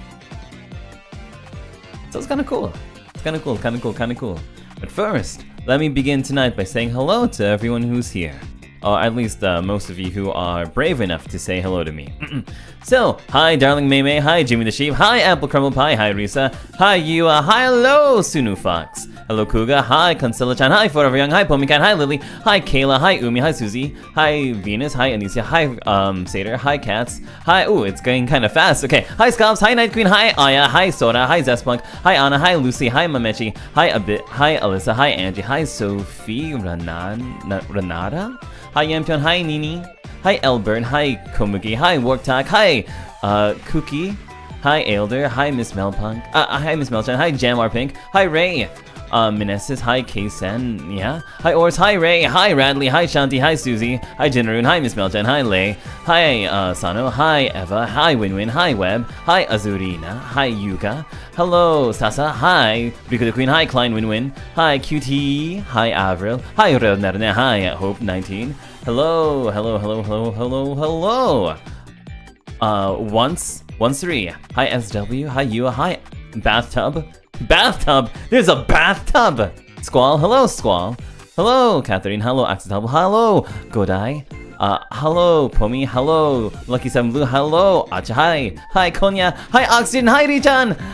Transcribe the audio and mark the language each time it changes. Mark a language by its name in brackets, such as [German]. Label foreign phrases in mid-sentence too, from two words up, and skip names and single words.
[English] So it's kind of cool. But first, let me begin tonight by saying hello to everyone who's here. Or at least most of you who are brave enough to say hello to me. So, hi Darling Maymay, hi Jimmy the Sheep, hi Apple Crumble Pie, hi Risa, hi Yua, hi hello Sunu Fox, hello Kuga, hi Consuela-chan, hi Forever Young, hi Pomicat, hi Lily, hi Kayla, hi Umi, hi Susie, hi Venus, hi Anisha, hi Sater, hi Cats, hi, ooh, it's going kind of fast, okay, hi Scalps, hi Night Queen, hi Aya, hi Sora, hi Zespunk, hi Anna, hi Lucy, hi Mamechi, hi Abit, hi Alyssa, hi Angie, hi Sophie Renata, hi Yampion, hi Nini, hi Elbert, hi Komugi, hi Wartak, hi Cookie, hi Ailder, hi Miss Melpunk, hi Miss Melchan, hi Jamar Pink, hi Ray, Minesis, hi K-Sen, yeah, hi Ors, hi Ray, hi Radley, hi Shanti, hi Susie, hi Jinnaroon, hi Miss Melchan, hi Lay, hi Sano, hi Eva, hi Winwin, hi Web, hi Azurina, hi Yuka, hello Sasa, hi Rico the Queen, hi Klein Winwin, hi QT, hi Avril, hi Rednerne, hi Hope 19, hello. Once 3, hi SW, hi Yua, hi Bathtub, there's a bathtub! Squall, hello Squall, hello Catherine, hello Accidental, hello Godai, hello Pomi, hello Lucky 7 Blue, hello Acha, hi Konya, hi Oxygen, hi Richan!